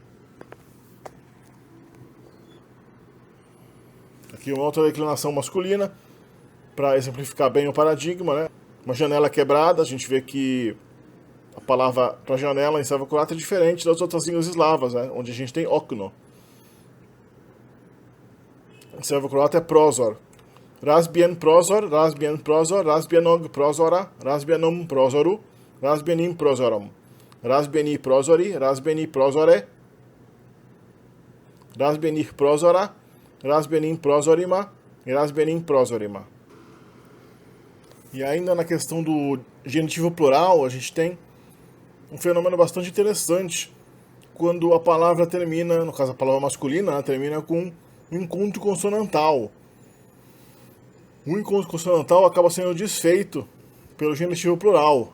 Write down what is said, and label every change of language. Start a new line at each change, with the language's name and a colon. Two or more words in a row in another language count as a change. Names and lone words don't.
Portuguese: Aqui uma outra declinação masculina, para exemplificar bem o paradigma, né? Uma janela quebrada, a gente vê que a palavra para janela em servo-croata é diferente das outras línguas eslavas, né? Onde a gente tem okno. Em servo-croata é prozor.
Croatian: razbien prozor, razbien prozor, razbienog prozora, razbienom prozoru, razbienim prozorom, razbieni prozori, razbieni prozore, razbienih prozora, razbienim prozorima e razbienim prozorima.
Portuguese: E ainda na questão do genitivo plural, a gente tem um fenômeno bastante interessante quando a palavra termina, no caso a palavra masculina, ela termina com um encontro consonantal. O encontro consonantal acaba sendo desfeito pelo genitivo plural.